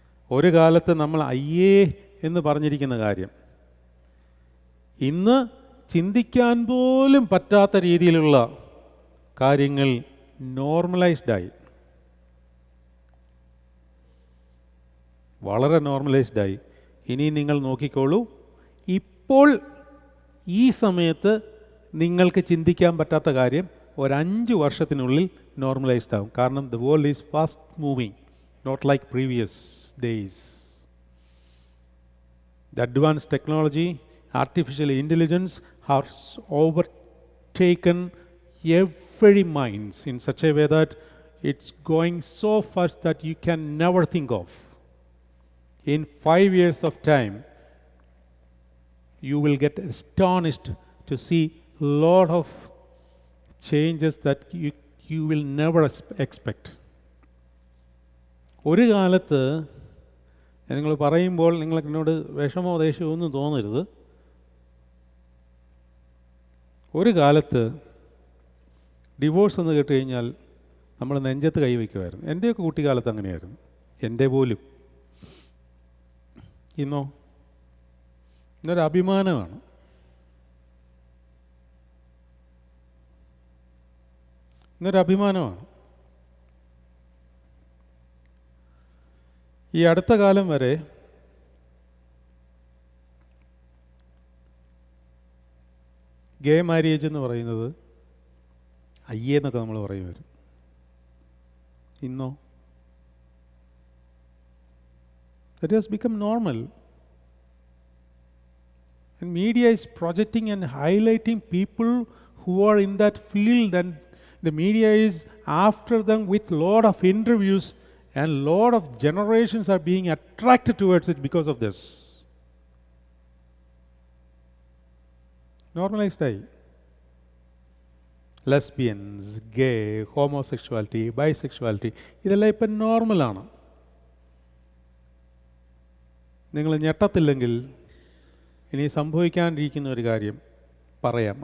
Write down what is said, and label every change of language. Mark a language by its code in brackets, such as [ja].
[ml] ഒരു കാലത്ത് നമ്മൾ അയ്യേ എന്ന് പറഞ്ഞിരിക്കുന്ന കാര്യം ഇന്ന് ചിന്തിക്കാൻ പോലും പറ്റാത്ത രീതിയിലുള്ള കാര്യങ്ങൾ നോർമലൈസ്ഡായി, വളരെ നോർമലൈസ്ഡായി. ഇനി നിങ്ങൾ നോക്കിക്കോളൂ, ഇപ്പോൾ ഈ സമയത്ത് നിങ്ങൾക്ക് ചിന്തിക്കാൻ പറ്റാത്ത കാര്യം ഒരു 5 വർഷത്തിനുള്ളിൽ നോർമലൈസ്ഡ് ആവും. കാരണം [en] The world is fast moving, not like previous days. The advance technology, artificial intelligence has overtaken every minds in such a way that it's going so fast that you can never think of. In 5 years of time, you will get astonished to see lot of changes that you will never expect. [ml] ഒരു കാലത്ത് നിങ്ങൾ പറയുമ്പോൾ നിങ്ങൾക്ക് എന്നോട് വിഷമോ ദേഷ്യമോ ഒന്നും തോന്നരുത്. ഒരു കാലത്ത് ഡിവോഴ്സ് എന്ന് കേട്ട് കഴിഞ്ഞാൽ നമ്മൾ നെഞ്ചത്ത് കൈവയ്ക്കുമായിരുന്നു. എൻ്റെയൊക്കെ കുട്ടിക്കാലത്ത് അങ്ങനെയായിരുന്നു, എൻ്റെ പോലും. ഇന്നോ ഇന്നൊരു അഭിമാനമാണ്. ഇന്നൊരു അഭിമാനമാണ്. ഈ അടുത്ത കാലം വരെ ഗേ മാരേജ് എന്ന് പറയുന്നത് അയ്യേ എന്നൊക്കെ നമ്മൾ പറയുമായിരുന്നു. ഇന്നോ [en] it has become normal. And media is projecting and highlighting people who are in that field, and the media is after them with lot of interviews, and lot of generations are being attracted towards it because of this. [ml] Normalized ആയി. Lesbians, ഗേ, homosexuality, ബൈസെക്ഷുവാലിറ്റി, ഇതെല്ലാം ഇപ്പം നോർമലാണ്. നിങ്ങൾ ഞെട്ടത്തില്ലെങ്കിൽ ഇനി സംഭവിക്കാനിരിക്കുന്ന ഒരു കാര്യം പറയാം.